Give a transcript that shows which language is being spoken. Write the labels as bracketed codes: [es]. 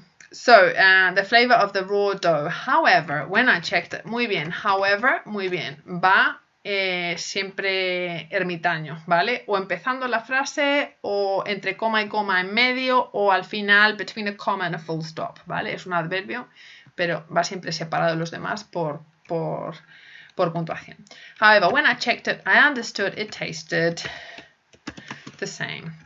[en] The flavor of the raw dough. However, when I checked it, [es] muy bien. [en] However, muy bien. [es] Va siempre ermitaño, ¿vale? O empezando la frase, o entre coma y coma en medio, o al final, [en] between a comma and a full stop, [es] ¿vale? Es un adverbio, pero va siempre separado de los demás por puntuación. [en] However, when I checked it, I understood it tasted the same.